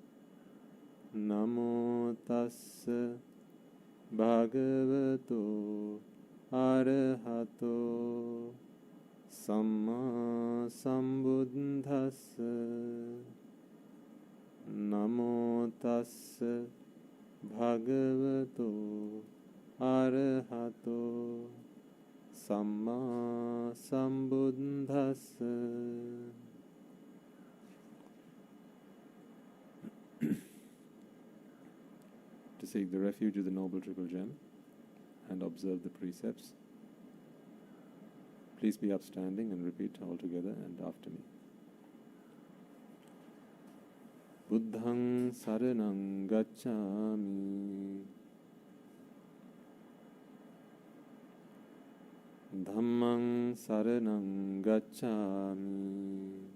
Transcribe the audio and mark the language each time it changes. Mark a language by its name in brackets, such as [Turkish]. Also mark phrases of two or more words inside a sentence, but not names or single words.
[Pali] Namo Tassa Bhagavato Arahato Samma Sambuddhassa Namo Tassa Bhagavato Arahato Samma Sambuddhassa. [English] To seek the refuge of the Noble Triple Gem and observe the precepts. Please be upstanding and repeat all together and after me. [Pali] Buddhaṃ saraṇaṃ gacchāmi, Dhammaṃ saraṇaṃ gacchāmi,